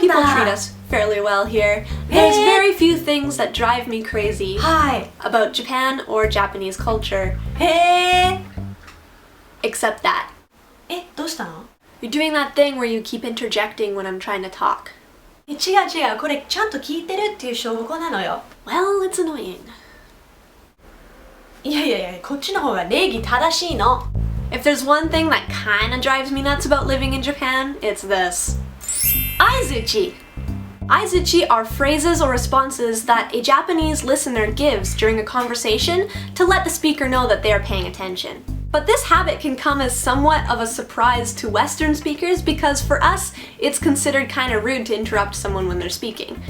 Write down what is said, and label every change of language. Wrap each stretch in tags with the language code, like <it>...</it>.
<en>People treat us fairly well here. There's very few things that drive me crazy</en> <ja>はい。</ja> <en>about Japan or Japanese culture,</en> <ja>へー。</ja> <en>except that.</en> <ja>どうしたの？</ja> <en>You're doing that thing where you keep interjecting when I'm trying to talk.</en> <ja>違う、これちゃんと聞いてるっていう証拠なのよ。</ja> <en>Well, it's annoying.</en> <ja>いや、こっちの方が礼儀正しいの。</ja> <en>If there's one thing that kinda drives me nuts about living in Japan, it's this. Aizuchi! Aizuchi are phrases or responses that a Japanese listener gives during a conversation to let the speaker know that they are paying attention. But this habit can come as somewhat of a surprise to Western speakers because for us, it's considered kind of rude to interrupt someone when they're speaking.</en>